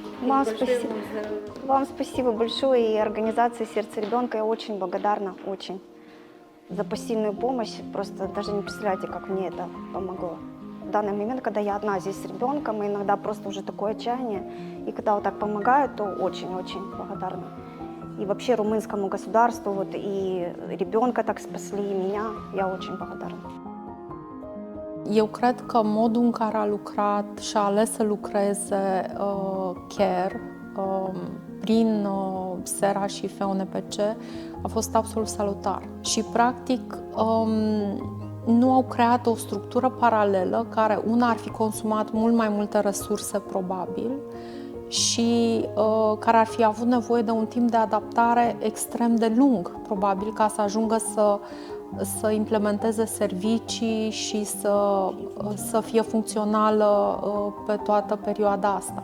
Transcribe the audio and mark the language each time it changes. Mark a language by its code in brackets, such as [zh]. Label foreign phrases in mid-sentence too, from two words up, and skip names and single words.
[ru] Вам спасибо большое, и организации «Сердце ребенка», я очень благодарна, очень, за посильную помощь, просто даже не представляете, как мне это помогло. В данный момент, когда я одна здесь с ребенком, и иногда просто уже такое отчаяние, и когда вот так помогают, то очень-очень благодарна. И вообще румынскому государству, и rебенка так спасли, и меня, я очень благодарна. [ro] Eu cred că modul în care a lucrat și a ales să lucreze CARE prin SERA și FONPC a fost absolut salutar. Și practic nu au creat o structură paralelă care una ar fi consumat mult mai multe resurse probabil și care ar fi avut nevoie de un timp de adaptare extrem de lung, probabil, ca să ajungă să implementeze servicii și să fie funcțională pe toată perioada asta.